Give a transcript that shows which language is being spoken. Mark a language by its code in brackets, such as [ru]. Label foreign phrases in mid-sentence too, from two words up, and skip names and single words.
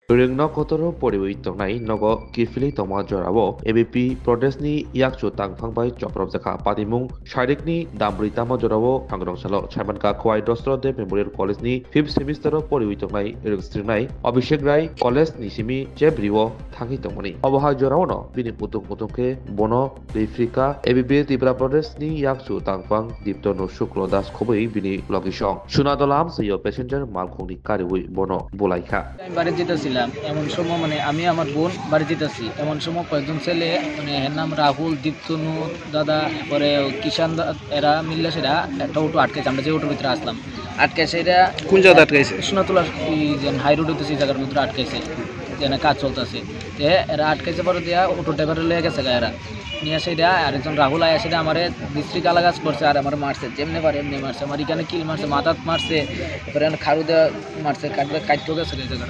[trp] Ringno kotoro poriwi tongnai nogo kifili tongma jorabo ABP Prodesni yakchu tangphangbai choprop jakha patimung Sharikni Dambri tama jorabo thangrong Chairman ka Kwai Dostro de Memorial College ni 5th semester poriwi tongnai ringstringnai Abhishek Rai College ni simi jebriwo thangi tongmani Obahai jorabo no bini putuk bono Afrika ABP Tripura Pradesh ni yakchu tangphang Diptono Shuklo Das khobei bini logisong Sunadolam sayo passenger malkhungni kariwi bono bolaikha [bn] বাড়ি যেতেছিলাম এমন সময় মানে আমি আমার বোন বাড়ি যেতেছি এমন সময় কয়েকজন ছেলে মানে এর নাম রাহুল দীপ্তনু দাদা পরে কিষান এরা মিললে সেটা একটা অটো আটকেছে আমরা যে অটোর ভিতরে আসলাম আটকেছে এরা কোন জায়গায় আটকাইছে সোনাতলার যে হাই রোড হতেছে এই জায়গার মধ্যে আটকেছে যেখানে কাজ চলতেছে যে এরা আটকেছে পরে দিয়া অটো ড্রাইভারে লেগে গেছে এরা নিয়ে আসে দেয়া আরেকজন রাহুল আয়া সেটা আমার বিশ্রী গালাগাছ করছে আর আমার মারছে যেমনি পারে এমনি মারছে আমার এখানে কিল মারছে মাথাত মারছে এবারে খারু দেওয়া মারছে কাটতে গেছে এই জায়গাটা